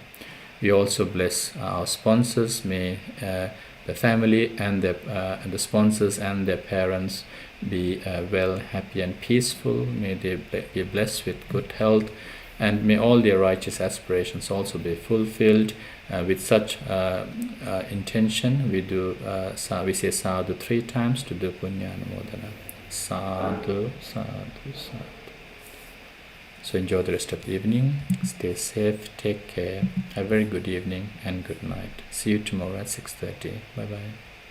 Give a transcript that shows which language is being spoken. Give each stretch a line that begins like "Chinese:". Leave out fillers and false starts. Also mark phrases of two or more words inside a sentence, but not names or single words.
English: We also bless our sponsors. May the family and the sponsors and their parents be well, happy and peaceful. May they be blessed with good health, and may all their righteous aspirations also be fulfilled. With such intention, we say sadhu 3 times to do
Pali: punya anumodana. Sadhu, sadhu, sadhu.
English: So enjoy the rest of the evening. Stay safe. Take care. Have a very good evening and good night. See you tomorrow at 6:30. Bye bye.